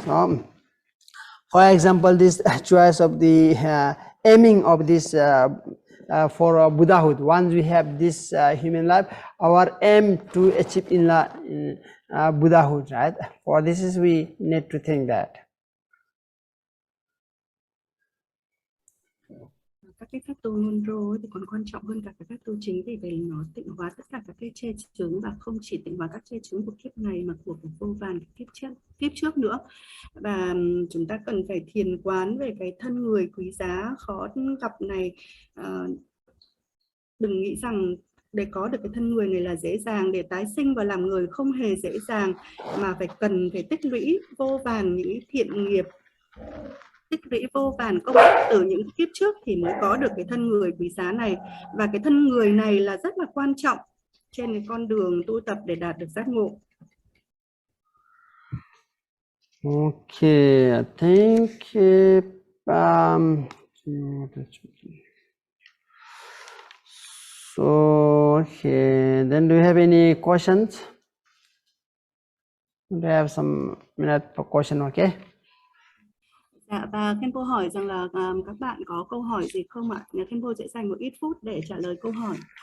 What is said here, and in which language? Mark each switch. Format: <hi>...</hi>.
<en>For example, this choice of the aiming of this for Buddhahood. Once we have this human life, our aim to achieve in Buddhahood, right? For this is we need to think that.</en> <vi>Các cái pháp tu Monro thì còn quan trọng hơn cả các pháp tu chính, vì vậy nó tịnh hóa tất cả các cái chê chướng, và không chỉ tịnh hóa các chê chướng của kiếp này mà của vô vàn kiếp trước nữa. Và chúng ta cần phải thiền quán về cái thân người quý giá khó gặp này. Đừng nghĩ rằng để có được cái thân người này là dễ dàng, để tái sinh và làm người không hề dễ dàng, mà cần phải tích lũy vô vàn những thiện nghiệp, tích lũy vô vàn công đức từ những kiếp trước thì mới có được cái thân người quý giá này. Và cái thân người này là rất là quan trọng trên cái con đường tu tập để đạt được giác ngộ.</vi> <en>Okay, I think so. Okay, then do you have any questions? Do you have some minute for question? Okay.</en> <vi>Dạ, và Khenpo hỏi rằng là các bạn có câu hỏi gì không ạ? Khenpo sẽ dành một ít phút để trả lời câu hỏi.</vi>